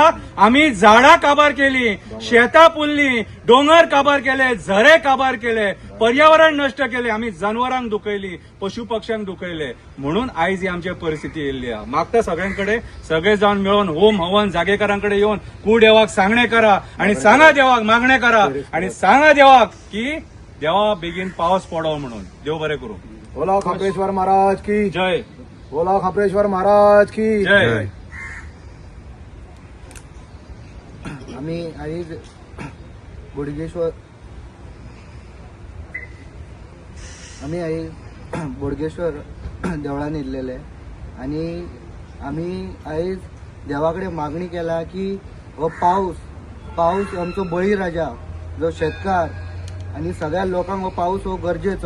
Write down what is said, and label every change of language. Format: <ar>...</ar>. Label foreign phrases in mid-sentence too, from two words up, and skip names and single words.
<kok>आमी झाडां काबार केली, शेतां पुल्ली, दोंगर काबार केले, झरे काबार केले, पर्यावरण नश्ट केले, आमी जनावरांक दुखयली, पशु पक्ष्यांक दुखयले. म्हणून आयज ही आमची परिस्थिती येयल्ली आहा. मागता सगळ्यांकडे सगळे जावन मेळून होम हवन जागेकारांकडे येवन कुदेवाक सांगणे करा आणि सांगा देवाक मागणे करा आणि सांगा देवाक की देवा बेगीन पावस पडो म्हणून. देव बरें करूं. बोला खापरेश्वर महाराज की जय. बोला खापरेश्वर महाराज की जय. आम्ही आयज बोडगेश्वर देवळान येयल्लेले आणि आम्ही आयज देवाकडे मागणी केला की हो पाऊस आमचो बळीराजा जो शेतकार आणि सगळ्या लोकांक हो पाऊस हो गरजेचो.</kok>